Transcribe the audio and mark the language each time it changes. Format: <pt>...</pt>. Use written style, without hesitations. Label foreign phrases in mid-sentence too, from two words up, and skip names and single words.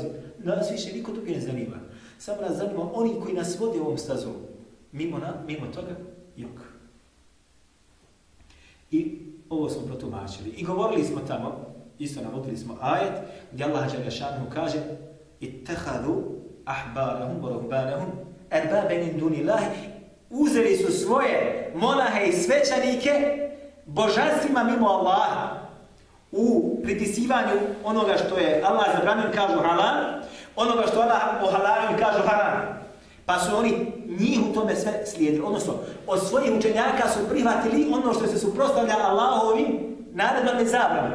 <bs>Nas više niko drugi ne zanima. Samo nas zanima oni koji nas vode ovom stazom. Mimo toga, jok. I ovo smo protumačili. I govorili smo tamo, isto navodili smo ajet, gdje Allah Đelešanu kaže</bs> <ar>اتخذوا أحبارهم ورهبانهم أربابا من دون الله.</ar> <bs>Uzeli su svoje monahe i svećanike božanstvima mimo Allaha u pripisivanju onoga što je Allah zabranio, kažu halal, onoga što Allah ohalalio, kažu haram. Pa su oni njih u tome sve slijedili. Odnosno, od svojih učenjaka su prihvatili ono što se suprotstavlja Allahovim naredbama i zabranama.</bs>